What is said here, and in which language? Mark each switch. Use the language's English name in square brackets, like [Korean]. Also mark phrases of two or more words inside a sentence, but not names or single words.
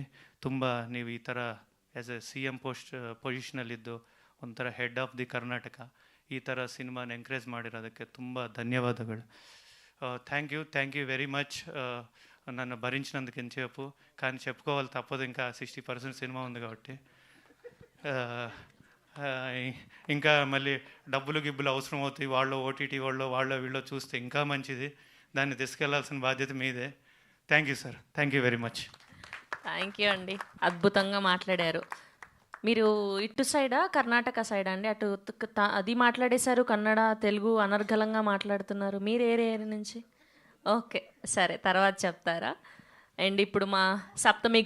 [Kannada] ತುಂಬ ನೀವು ಈ ಥರ [English] as a CM [Kannada] ಪೊಸಿಷನಲ್ಲಿದ್ದು ಒಂಥರ [English] head of the [Kannada] ಕರ್ನಾಟಕ ಈ ಥರ ಸಿನಿಮಾನ ಎಂಕರೇಜ್ ಮಾಡಿರೋದಕ್ಕೆ ತುಂಬ ధన్యవాదాలు. [English] Thank you very much. [Telugu] నన్ను భరించినందుకు ఎంతసేపు, కానీ చెప్పుకోవాలి తప్పదు, ఇంకా 60% సినిమా ఉంది కాబట్టి. ఇంకా మళ్ళీ గిబ్బులు అవసరం అవుతాయి, వాళ్ళు OTT వాళ్ళ వీళ్ళు చూస్తే ఇంకా మంచిది, దాన్ని తీసుకెళ్లాల్సిన బాధ్యత మీదే. [English] Thank you sir, Thank you very much. Thank you [Telugu] అండి, అద్భుతంగా మాట్లాడారు. మీరు ఇటు సైడా కర్ణాటక సైడా అండి? అటు అది మాట్లాడేశారు, కన్నడ తెలుగు అనర్గళంగా మాట్లాడుతున్నారు. మీరు ఏ ఏరియా నుంచి? ఓకే, సరే, తర్వాత చెప్తారా. అండ్ ఇప్పుడు మా సప్తమి